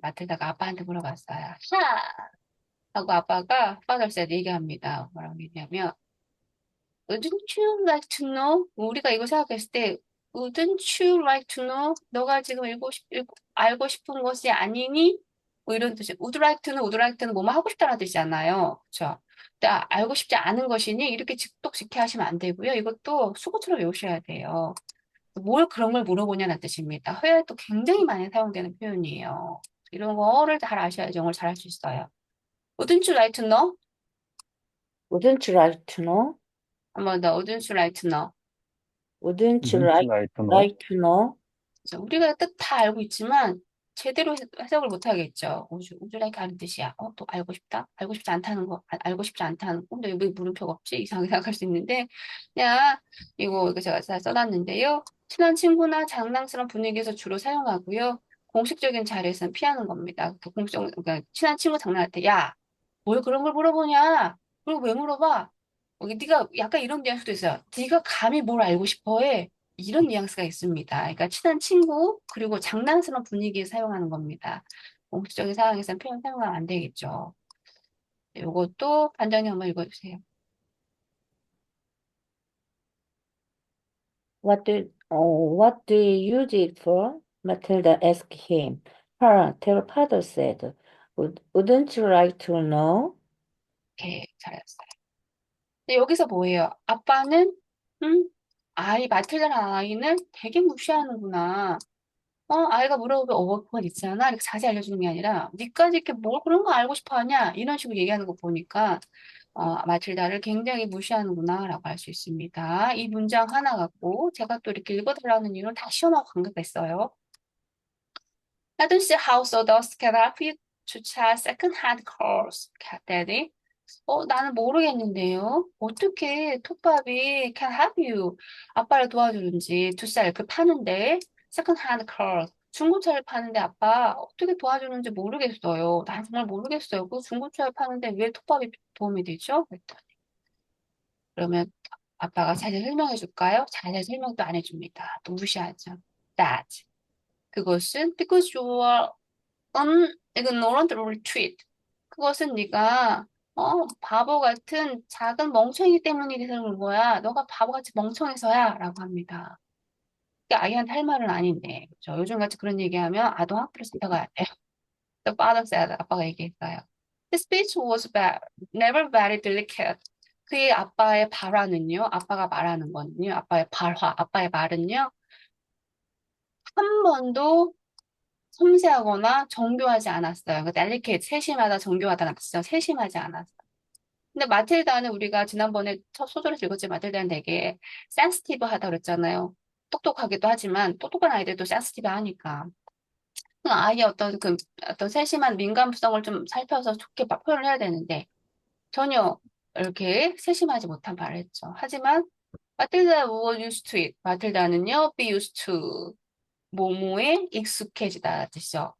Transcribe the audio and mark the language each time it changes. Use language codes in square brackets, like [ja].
[ko] 마틸다가 아빠한테 물어봤어요. 하고 아빠가 [en] father said [ko] 얘기합니다. 뭐라고 얘기하면 [en] Wouldn't you like to know? [ko] 우리가 이거 생각했을 때 [en] Wouldn't you like to know? [ko] 너가 지금 알고 싶은 것이 아니니? 뭐 이런 뜻이 [en] Would like to know, would like to know [ko] 뭐뭐 하고 싶다는 뜻이잖아요. 그렇죠? 근데 알고 싶지 않은 것이니 이렇게 직독직해 하시면 안 되고요. 이것도 수고처럼 외우셔야 돼요. 뭘 그런 걸 물어보냐는 뜻입니다. 회화에 또 굉장히 많이 사용되는 표현이에요. 이런 거를 잘 아셔야지 영어를 잘할 수 있어요. [en] Wouldn't you like to know? Wouldn't you like to know? [ko] 한 번 더. [en] Wouldn't you like to know? Wouldn't you Wouldn't you like, like to know? like to know? [ko] 그래서 우리가 뜻 다 알고 있지만 제대로 해석을 못 하겠죠. 우주라이크 하는 뜻이야. 또 알고 싶다? 알고 싶지 않다는 거, 알고 싶지 않다는 거. 근데 왜 물음표가 없지? 이상하게 생각할 수 있는데, 그냥 이거 제가 다 써놨는데요. 친한 친구나 장난스러운 분위기에서 주로 사용하고요. 공식적인 자리에서는 피하는 겁니다. 그러니까 친한 친구 장난할 때, 야, 뭘 그런 걸 물어보냐? 그리고 왜 물어봐? 네가 약간 이런 뉘앙스도 있어요. 네가 감히 뭘 알고 싶어 해? 이런 뉘앙스가 있습니다. 그러니까 친한 친구 그리고 장난스러운 분위기에 사용하는 겁니다. 공식적인 상황에서는 표현 사용하면 안 되겠죠. 이것도 반장님 한번 읽어주세요. [en] What do you use it for? Matilda asked him. Her father said, Wouldn't you like to know? [ko] 오케이, 잘했어요. 근데 여기서 뭐예요? 아빠는 마틸다라는 아이는 되게 무시하는구나. 아이가 물어보면 그건 있잖아. 이렇게 자세히 알려주는 게 아니라, 니까지 이렇게 뭘 그런 거 알고 싶어 하냐? 이런 식으로 얘기하는 거 보니까, 마틸다를 굉장히 무시하는구나, 라고 할 수 있습니다. 이 문장 하나 갖고, 제가 또 이렇게 읽어달라는 이유는 다 시험하고 관계가 있어요. [en] I don't see how sawdust can help you to check second-hand cars, Daddy. [ko] 나는 모르겠는데요. 어떻게 톱밥이 [en] can help you [ko] 아빠를 도와주는지 두 살 그 파는데 [en] second hand car [ko] 중고차를 파는데 아빠 어떻게 도와주는지 모르겠어요. 난 정말 모르겠어요. 그 중고차를 파는데 왜 톱밥이 도움이 되죠? 그랬더니 그러면 아빠가 자세히 설명해 줄까요? 자세히 설명도 안 해줍니다. 또 무시하죠. [en] That [ko] 그것은 [en] because you are an ignorant retreat. [ko] 그것은 네가 바보 같은 작은 멍청이기 때문에 그런 거야. 너가 바보같이 멍청해서야 라고 합니다. 그게 아이한테 할 말은 아닌데 그렇죠? 요즘같이 그런 얘기하면 아동학대로 잡혀가야 돼요. [en] The father said, [ko] 아빠가 얘기했어요. [en] His speech was never very delicate. [ko] 그의 아빠의 발화는요, 아빠가 말하는 거는요, 아빠의 발화, 아빠의 말은요, 한 번도 섬세하거나 정교하지 않았어요. 그러니까 delicate, 세심하다, 정교하다는 뜻이죠. 세심하지 않았어요. 근데 마틸다는 우리가 지난번에 첫 소설에서 읽었지 마틸다는 되게 센시티브하다 그랬잖아요. 똑똑하기도 하지만 똑똑한 아이들도 센시티브 하니까 그 아이의 어떤 세심한 민감성을 좀 살펴서 좋게 표현을 해야 되는데 전혀 이렇게 세심하지 못한 말을 했죠. 하지만 [en] 마틸다 was used to it. [ko] 마틸다는요 be used to 뭐뭐에 익숙해지다 뜻이죠.